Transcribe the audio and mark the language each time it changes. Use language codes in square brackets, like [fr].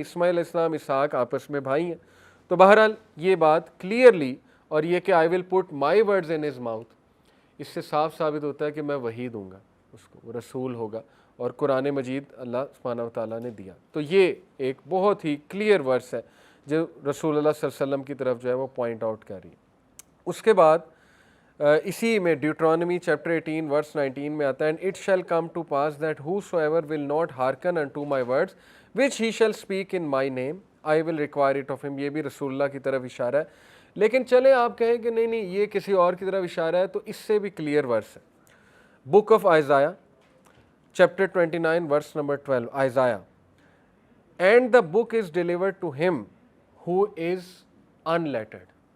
[ur] اسماعیل علیہ السلام اسحاق آپس میں بھائی ہیں. تو بہرحال یہ بات کلیئرلی, اور یہ کہ [en] I will put my words in his mouth, [ur] اس سے صاف ثابت ہوتا ہے کہ میں وحی دوں گا اس کو, وہ رسول ہوگا, اور قرآن مجید اللہ سبحانہ و تعالیٰ نے دیا. تو یہ ایک بہت ہی کلیئر ورس ہے جو رسول اللہ صلی اللہ علیہ وسلم کی طرف جو ہے وہ پوائنٹ آؤٹ کر رہی ہے. اس کے بعد اسی میں ڈیوٹرانومی چیپٹر 18 ورس 19 میں آتا ہے, [en] And it shall come to pass that whosoever will not hearken unto my words which he shall speak in my name I will require it of him. [ur] یہ بھی رسول اللہ کی طرف اشارہ ہے. لیکن چلیں آپ کہیں کہ نہیں نہیں یہ کسی اور کی طرف اشارہ ہے, تو اس سے بھی کلیئر ورس ہے. [en] Book of Isaiah chapter 29 verse number 12, Isaiah, and the book is delivered to him who is unlettered.